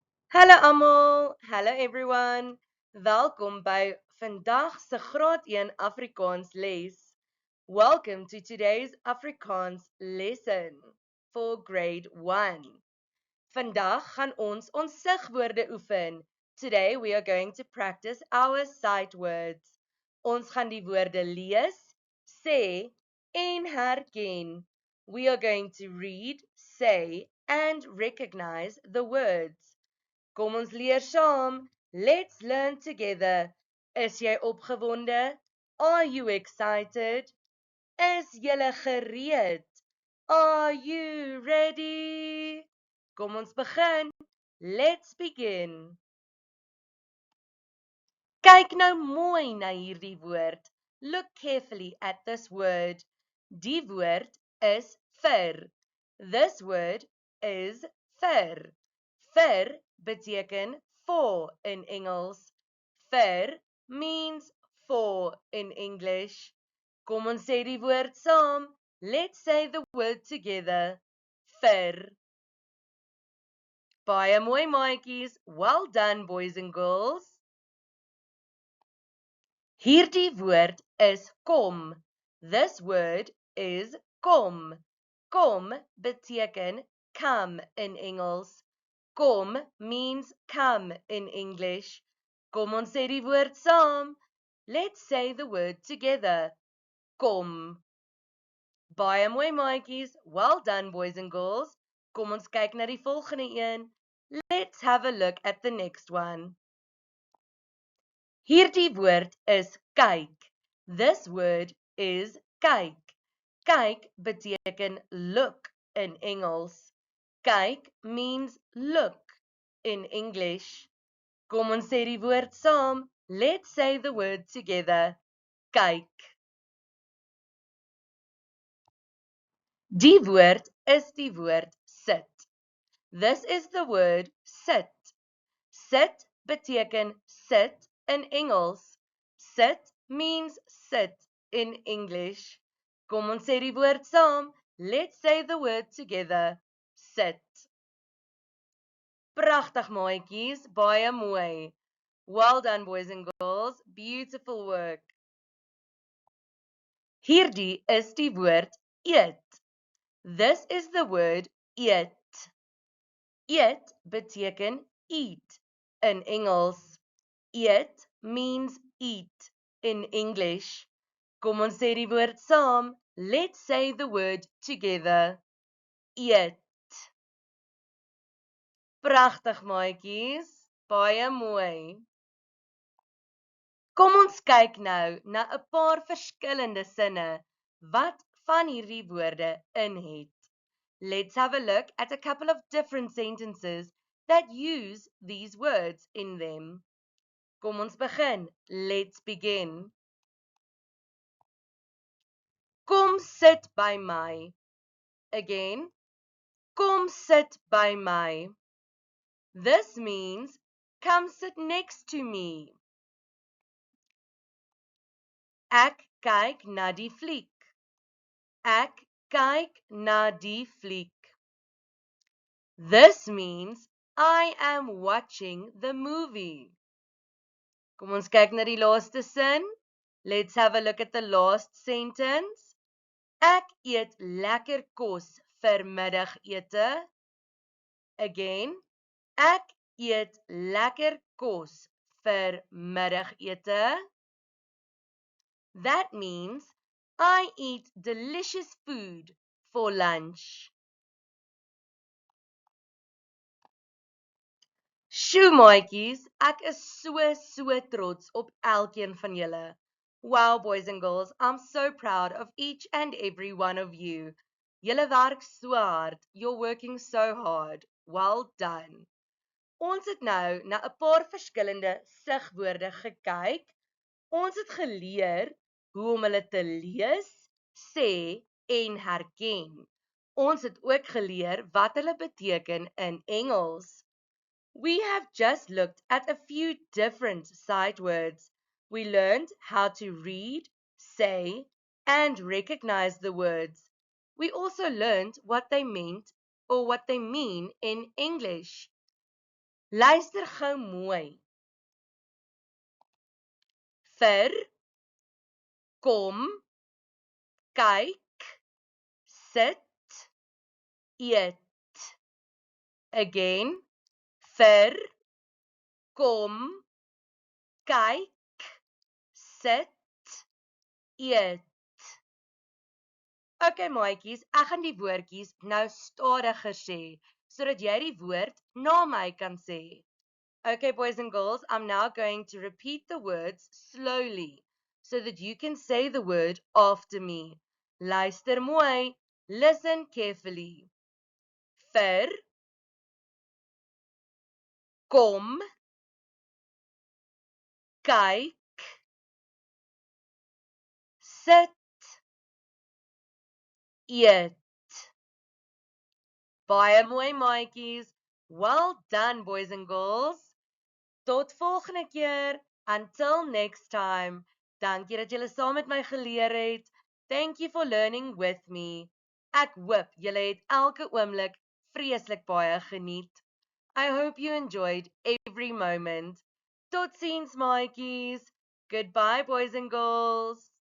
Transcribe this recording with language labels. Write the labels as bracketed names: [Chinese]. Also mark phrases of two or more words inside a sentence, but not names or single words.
[Afrikaans] Hallo almal, [English] hallo everyone. [Afrikaans] Welkom by vandag se graad 1 Afrikaans les. [English] Welcome to today's Afrikaans lesson for grade 1. [Afrikaans] Vandag gaan ons sigwoorde oefen. [English] Today we are going to practice our sight words. [Afrikaans] Ons gaan die woorde lees, sê en herken. [English] We are going to read, say and recognize the words. [Afrikaans] Kom ons leer saam. [English] Let's learn together. [Afrikaans] Is jy opgewonde? [English] Are you excited? [Afrikaans] Is julle gereed? [English] Are you ready? [Afrikaans] Kom ons begin. [English] Let's begin. [Afrikaans] Kyk nou mooi na hierdie woord. [English] Look carefully at this word. [Afrikaans] Die woord is vir. [English] This word is vir. [Afrikaans] Vir beteken for in Engels. [English] Vir means for in English. [Afrikaans] Kom ons sê die woord saam. [English] Let's say the word together. [Afrikaans] Vir. Baie mooi maatjies. [English] Well done boys and girls. [Afrikaans] Hierdie woord is kom. [English] This word is kom. [Afrikaans] Kom beteken come in Engels. [English] Kom means come in English. [Afrikaans] Kom ons sê die woord saam. [English] Let's say the word together. [Afrikaans] Kom. Baie mooi maatjies. [English] Well done boys and girls. [Afrikaans] Kom ons kyk na die volgende een. [English] Let's have a look at the next one. [Afrikaans] Hierdie woord is kyk. [English] This word is kyk. [Afrikaans] Kyk beteken look in Engels. [English] Kyk means look in English. [Afrikaans] Kom ons sê die woord saam. [English] Let's say the word together. [Afrikaans] Kyk. Die woord is die woord sit. [English] This is the word sit. [Afrikaans] Sit beteken sit in Engels. [English] Sit means sit in English. [Afrikaans] Kom ons sê die woord saam. [English] Let's say the word together. [Afrikaans] Sit. Pragtig maatjies, baie mooi. [English] Well done boys and girls, beautiful work. [Afrikaans] Hierdie is die woord eet. [English] This is the word eat. [Afrikaans] Eat beteken eat in Engels. [English] Eat means eat in English. [Afrikaans] Kom ons sê die woord saam. [English] Let's say the word together. [Afrikaans] Eat. Pragtig maatjies, baie mooi. Kom ons kyk nou na 'n paar verskillende sinne wat van hierdie woorde in het. [English] Let's have a look at a couple of different sentences that use these words in them. [Afrikaans] Kom ons begin. [English] Let's begin. [Afrikaans] Kom sit by my. Again. Kom sit by my. [English] This means come sit next to me. [Afrikaans] Ek kyk na die fliek. Ek kyk na die fliek. [English] This means I am watching the movie. [Afrikaans] Kom ons kyk na die laaste sin. [English] Let's have a look at the last sentence. [Afrikaans] Ek eet lekker kos vir middagete. Again. Ek eet lekker kos vir middagete. [English] That means I eat delicious food for lunch. [Afrikaans] Sjoe maatjies, ek is so trots op elkeen van julle. [English] Wow boys and girls, I'm so proud of each and every one of you. [Afrikaans] Julle werk so hard. [English] You're working so hard. Well done. [Afrikaans] Ons het nou na 'n paar verskillende sigwoorde gekyk. Ons het geleer hoe om hulle te lees, sê en herken. Ons het ook geleer wat hulle beteken in Engels. [English] We have just looked at a few different sight words. We learned how to read, say, and recognize the words. We also learned what they meant or what they mean in English. [Afrikaans] Luister gou mooi. Vir, kom, kyk, sit, eet. Again. Vir, kom, kyk, sit, eet. Okay maatjies, ek gaan die woordjies nou stadiger sê, sodat jy die woord na my kan sê. [English] Okay boys and girls, I'm now going to repeat the words slowly, so that you can say the word after me. [Afrikaans] Luister mooi, [English] listen carefully. [Afrikaans] Vir, kom, kyk, sit, eet. Baie mooi maatjies. [English] Well done boys and girls. [Afrikaans] Tot volgende keer. [English] Until next time. [Afrikaans] Dankie dat julle saam met my geleer het. [English] Thank you for learning with me. [Afrikaans] Ek hoop julle het elke oomblik vreeslik baie geniet. [English] I hope you enjoyed every moment. [Afrikaans] Totsiens maatjies. [English] Goodbye boys and girls.